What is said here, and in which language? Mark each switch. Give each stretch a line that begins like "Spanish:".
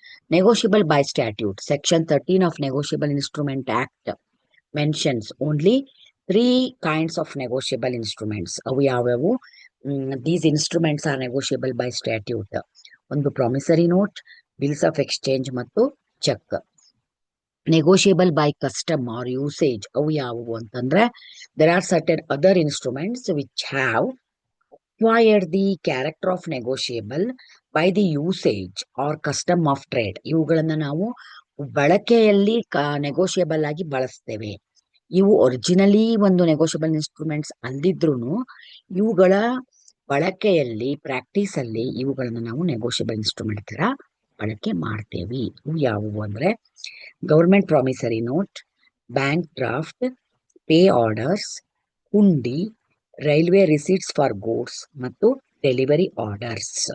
English: Negotiable by statute, section 13 of negotiable instrument act mentions only 3 kinds of negotiable instruments.
Kannada: ಅವು ಯಾವ್ಯಾವು?
English: These instruments are negotiable by statute. ಒಂದು promissory note, bills of exchange ಮತ್ತು cheque. Negotiable by custom or usage
Kannada: ಅವು ಯಾವುವು ಅಂತಂದ್ರೆ
English: there are certain other instruments which have acquired the character of negotiable by the usage or custom of trade.
Kannada: ಇವುಗಳನ್ನ ನಾವು ಬಳಕೆಯಲ್ಲಿ negotiable ಆಗಿ ಬಳಸ್ತೇವೆ. ಇವು ಒರಿಜಿನಲಿ ಒಂದು ನೆಗೋಷಿಯಬಲ್ ಇನ್ಸ್ಟ್ರೂಮೆಂಟ್ಸ್ ಅಲ್ದಿದ್ರು ಇವುಗಳ ಬಳಕೆಯಲ್ಲಿ ಪ್ರಾಕ್ಟೀಸ್ ಅಲ್ಲಿ ಇವುಗಳನ್ನ ನಾವು ನೆಗೋಷಿಯಬಲ್ ಇನ್ಸ್ಟ್ರೂಮೆಂಟ್ ತರ ಬಳಕೆ ಮಾಡ್ತೇವೆ. ಇವು ಯಾವುವು ಅಂದ್ರೆ government promissory note, bank draft, pay orders, ಹುಂಡಿ, ರೈಲ್ವೆ ರಿಸೀಟ್ಸ್ ಫಾರ್ ಗೂಡ್ಸ್ ಮತ್ತು ಡೆಲಿವರಿ ಆರ್ಡರ್ಸ್.